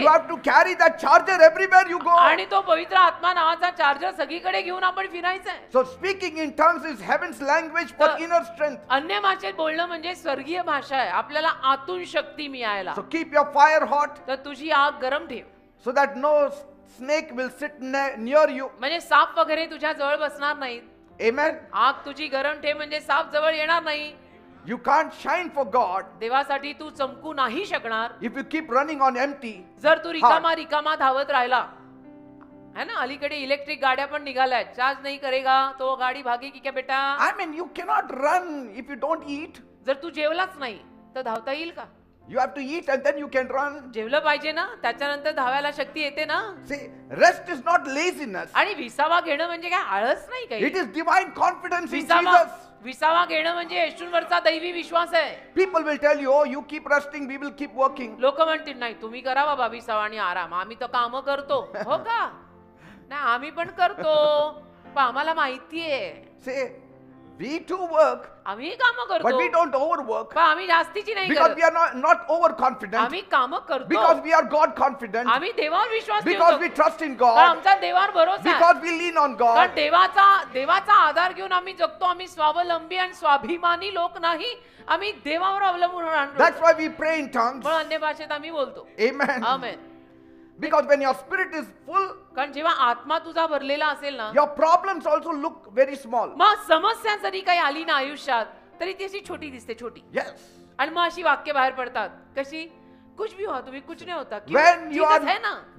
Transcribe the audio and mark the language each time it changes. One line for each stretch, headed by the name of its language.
English: You have to carry that charger everywhere you go.
Marathi: आणि तो पवित्र आत्मा नावाचा चार्जर सगळीकडे घेऊन आपण फिरायचं आहे.
English: So speaking in tongues is heaven's language for inner strength.
Marathi: अन्य भाषेत बोलणं म्हणजे स्वर्गीय भाषा आहे, आपल्याला आतून शक्ती मिळायला.
English: So keep your fire hot
Marathi: तर तुझी आग गरम ठेव,
English: so that no snake will sit near you.
Marathi: म्हणजे साप वगैरे तुझ्या जवळ बसणार नाहीत.
English: Amen.
Marathi: आग तुझी गरम ठेव म्हणजे साप जवळ येणार नाही.
English: You can't shine for God
Marathi: देवासाठी तू चमकू नाही शकणार
English: if you keep running on empty.
Marathi: जर तू रिकामा धावत राहिला. है ना, अलीकडे इलेक्ट्रिक गाड्या पण निघाल्यात.
Hindi: चार्ज नाही करेगा तो गाडी भागेगी क्या बेटा?
English: I mean, you cannot run if you don't eat.
Marathi: जर तू जेवलाच नाही तर धावता येईल का?
English: You have to eat and then you can run.
Marathi: जेवलं पाहिजे ना, त्याच्यानंतर धावायला शक्ती येते ना.
English: See, rest is not laziness.
Marathi: आणि विसावा घेणं म्हणजे काय आळस नाही काही.
English: It is divine confidence in
Marathi: विसावा
English: Jesus.
Marathi: विसावा घेणं म्हणजे येशूंवरचा दैवी विश्वास आहे.
English: People will tell you, oh, you keep resting, we will keep working.
Marathi: लोक म्हणतील नाही तुम्ही करा बाबा विसावा आणि आराम, आम्ही तर काम करतो. हो का? नाही आम्ही पण करतो, पण आम्हाला माहितीये.
English: Say, we too work,
Marathi: आम्ही काम
English: but we
Marathi: करतो,
English: don't overwork.
Marathi: पण आम्ही जास्तीची नाही
English: Because
Marathi: करत.
English: we are not overconfident.
Marathi: आम्ही काम करतो,
English: Because we are God confident.
Marathi: आम्ही देवावर विश्वास
English: Because we
Marathi: ठेवतो,
English: trust in
Marathi: कारण
English: God.
Marathi: आमचा देवावर भरोसा आहे.
English: Because we lean on
Marathi: कारण
English: God.
Marathi: देवाचा आधार घेऊन आम्ही जगतो. आम्ही स्वावलंबी आणि स्वाभिमानी लोक नाही, आम्ही देवावर अवलंबून राहतो.
English: That's why we pray in tongues.
Marathi: पण अन्य भाषेत आम्ही बोलतो.
English: Amen.
Marathi: Amen.
English: Because when your spirit is full,
Marathi: कारण जेव्हा आत्मा तुझा भरलेला असेल ना,
English: your problems also look very small.
Marathi: मग समस्या जरी काही आली ना आयुष्यात तरी ती अशी छोटी दिसते, छोटी.
English: Yes.
Marathi: आणि मग अशी वाक्य बाहेर पडतात कशी,
Hindi: कुछ भी हुआ
Marathi: तुम्ही कुछ नाही होता.
English: When you
Marathi: Jesus आहे ना.